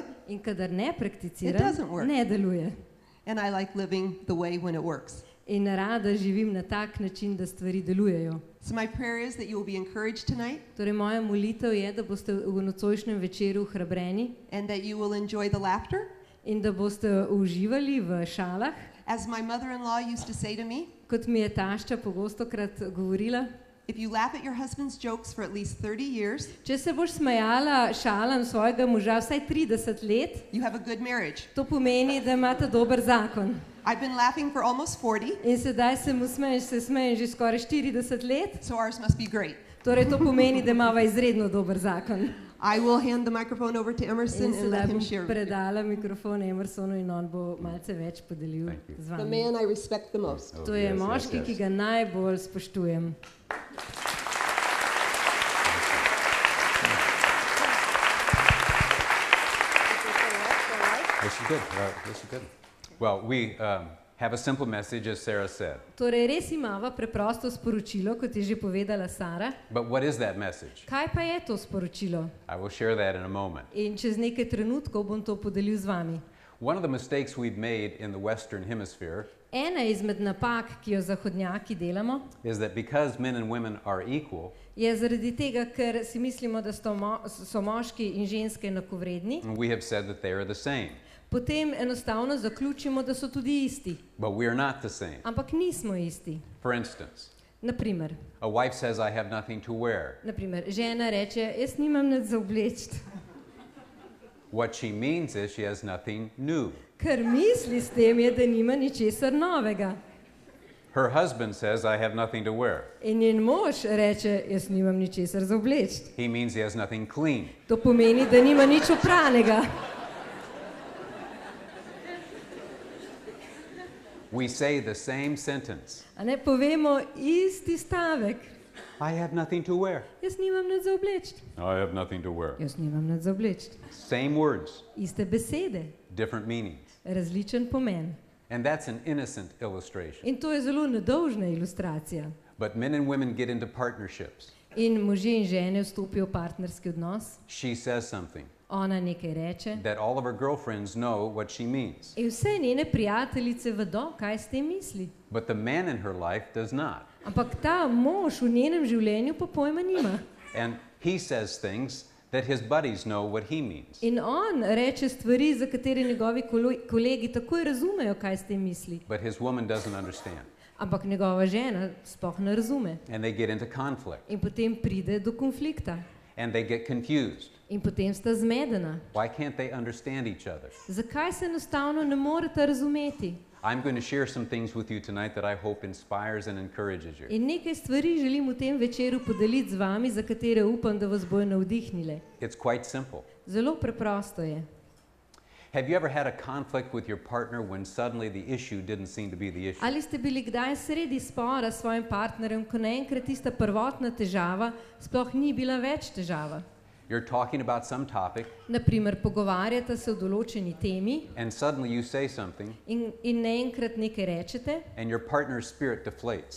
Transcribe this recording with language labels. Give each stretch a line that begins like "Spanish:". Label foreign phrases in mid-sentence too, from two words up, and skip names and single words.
Slovenian: In kadar ne
English: It
Slovenian: prakticiram,
English: doesn't work.
Slovenian: ne deluje.
English: and I like living the way when it works.
Slovenian: In rada živim na tak način, da stvari delujejo.
English: So my prayer is that you will be encouraged tonight
Slovenian: Torej moja molitev je, da boste v nocojšnjem večeru hrabreni
English: and that you will enjoy the laughter.
Slovenian: in da boste uživali v šalah.
English: As my mother-in-law used to say to me,
Slovenian: Kot mi je tašča pogostokrat govorila,
English: if you laugh at your husband's jokes for at least 30 years,
Slovenian: če se boš smejala šalam svojega moža vsaj 30 let,
English: you have a good marriage.
Slovenian: to pomeni, da imate dober zakon.
English: I've been laughing for almost 40,
Slovenian: In sedaj se smejem že skoraj 40 let,
English: so ours must be great.
Slovenian: torej to pomeni, da imava izredno dober zakon.
English: I will hand the microphone over to Emerson
Slovenian: In
English: and let
Slovenian: sedaj
English: him
Slovenian: bom
English: share with you.
Slovenian: predala mikrofon Emersonu in on bo malce več podelil
English: Thank you.
Slovenian: z
English: The
Slovenian: vami.
English: man I respect the most. Oh,
Slovenian: To je
English: yes, yes,
Slovenian: moški,
English: yes.
Slovenian: ki ga najbolj spoštujem.
English: This is good. This is good. Well, we have a simple message, as Sarah said.
Slovenian: Torej, res imava preprosto sporočilo, kot je že povedala Sara.
English: But what is that message?
Slovenian: Kaj pa je to sporočilo?
English: I will share that in a moment.
Slovenian: In čez nekaj trenutkov bom to podelil z vami.
English: One of the mistakes we've made in the Western Hemisphere
Slovenian: Ena izmed napak, ki jo zahodnjaki delamo,
English: is that because men and women are equal,
Slovenian: je zaradi tega, ker si mislimo, da so moški in ženske enakovredni,
English: we have said that they are the same.
Slovenian: potem enostavno zaključimo, da so tudi isti.
English: But we are not the same.
Slovenian: Ampak nismo isti.
English: For instance,
Slovenian: Naprimer,
English: a wife says, I have nothing to wear.
Slovenian: žena reče, jaz nimam nič za obleči.
English: What she means is she has nothing new.
Slovenian: Kar misli s tem je, da nima ničesar novega.
English: Her husband says, I have nothing to wear.
Slovenian: In njen mož reče, jaz nimam ničesar za obleči.
English: He means he has nothing clean.
Slovenian: To pomeni, da nima nič opranega.
English: We say the same sentence.
Slovenian: A ne povemo isti stavek.
English: I have nothing to wear.
Slovenian: Jaz nimam nič za obleči.
English: I have nothing to wear.
Slovenian: Jaz nimam nič za obleči.
English: Same words,
Slovenian: Iste besede,
English: different meanings.
Slovenian: različen pomen.
English: And that's an innocent illustration.
Slovenian: In to je zelo nedolžna ilustracija.
English: But men and women get into partnerships.
Slovenian: In možje in žene vstopijo v partnerski odnos,
English: She says something
Slovenian: ona nekaj reče
English: that all of her girlfriends know what she means.
Slovenian: in vse njene prijateljice vedo, kaj s tem misli.
English: But the man in her life does not.
Slovenian: Ampak ta mož v njenem življenju pa pojma nima.
English: And he says things that his buddies know what he means.
Slovenian: In on reče stvari, za katere njegovi kolegi takoj razumejo, kaj s tem misli.
English: But his woman doesn't understand.
Slovenian: Ampak njegova žena sploh ne razume.
English: And they get into conflict.
Slovenian: In potem pride do konflikta.
English: And they get confused.
Slovenian: In potem sta zmedena.
English: Why can't they understand each other?
Slovenian: Zakaj se enostavno ne moreta razumeti?
English: I'm going to share some things with you tonight that I hope inspires and encourages you.
Slovenian: In nekaj stvari želim v tem večeru podeliti z vami, za katere upam, da vas bojo navdihnile.
English: It's quite simple.
Slovenian: Zelo preprosto je.
English: Have you ever had a conflict with your partner when suddenly the issue didn't seem to be the issue?
Slovenian: Ali ste bili kdaj sredi spora s svojim partnerjem, ko naenkrat tista prvotna težava sploh ni bila več težava?
English: You're talking about some topic
Slovenian: Naprimer, pogovarjate se o določeni temi
English: and suddenly you say something
Slovenian: in naenkrat nekaj rečete,
English: and your partner's spirit deflates.